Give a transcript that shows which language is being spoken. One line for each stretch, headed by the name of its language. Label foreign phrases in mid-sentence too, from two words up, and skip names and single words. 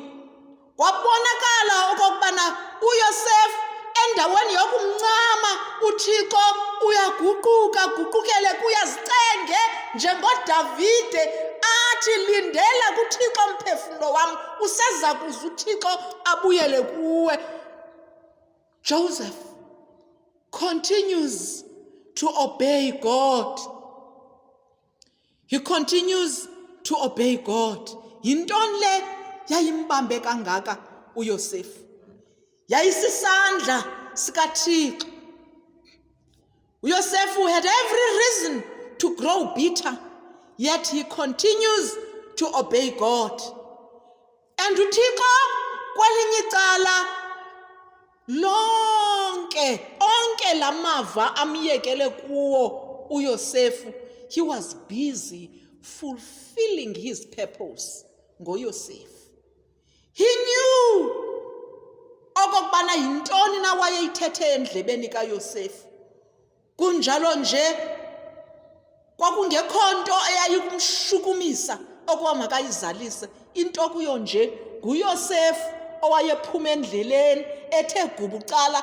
Xhosa: Kwabonakala okokubana uYosefu endaweni yokumncama uThixo uyaguqukele kuyazicenge njengoDavide athi lindela kuThixo mphefumlo wam, useza kuze uThixo abuyele kuwe.
English: Joseph continues to obey God. He continues to obey God.
Xhosa: Yintoni le yayimbambe kangaka uYosefu? Yayisisandla sikaThixo.
English: uYosefu had every reason to grow bitter, yet he continues to obey God.
Xhosa: And uThixo kwelinye icala onke lamava amyekele kuwo uYosefu,
English: he was busy fulfilling his purpose ngoYosefu. He knew
Xhosa: okokubana yintoni na wayeyithethe endlebeni kaYosefu. Kunjalo nje kwakungekho nto eyayikumshukumisa okuba makayizalise. Into kuyo nje nguYosefu owayephuma endleleni ethe gubucala.